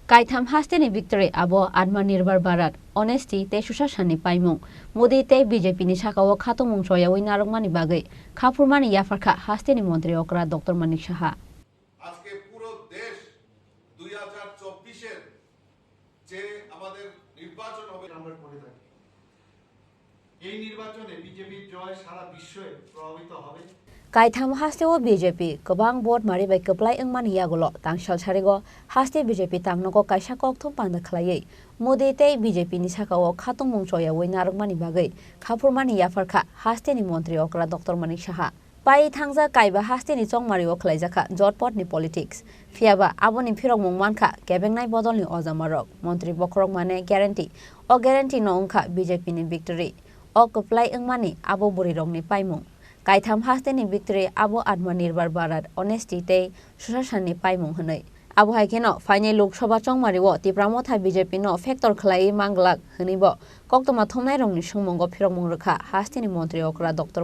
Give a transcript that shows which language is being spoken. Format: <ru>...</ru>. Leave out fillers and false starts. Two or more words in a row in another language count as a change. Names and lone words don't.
<trp>Kaitam hasteni victory abo Atmanirbhar Bharat honesty te sushasani paimung Modi te BJP ni sakawo khatumung soya winarongmani bagai khapurmani yafarkha hasteni মন্ত্রী okra Dr. Manik Saha</trp> <bn>আজকে পুরো দেশ 2024 এর যে আমাদের নির্বাচন হবে আমরা করে থাকি এই নির্বাচনে বিজেপির জয় সারা বিশ্বে প্রভাবিত হবে</bn> <trp>Kaitam hasteo BJP kobang board mari bai keplai engmani yagolo tangshal charigo haste BJP tangnogo kaisa kokthum panda Khlaiwi Modi te BJP ni sakawo khatumung soya winarongmani bagai khapurmani yafarkha hasteni মন্ত্রী okra Dr. Manik Saha Pai thangja kaiba hasteni Chongmario khlaijaka jotpot ni politics fiaba aboni phirongmung mankha kebengnai bodolni ojamarok মন্ত্রী bokrok mane guarantee o guarantee no ongkha BJP ni victory o keplai engmani abo burirokni paimung Kaitam hasteni victory abo Atmanirbhar Bharat honesty te sushasani paimung honai abo haikeno Phainai Lok Sabha Chongmario Tipra Motha BJP no factor Khlaiwi Manglak honibo koktoma thomnai rongni sungmongo phirongmung rekha hasteni মন্ত্রী okra Dr.</trp>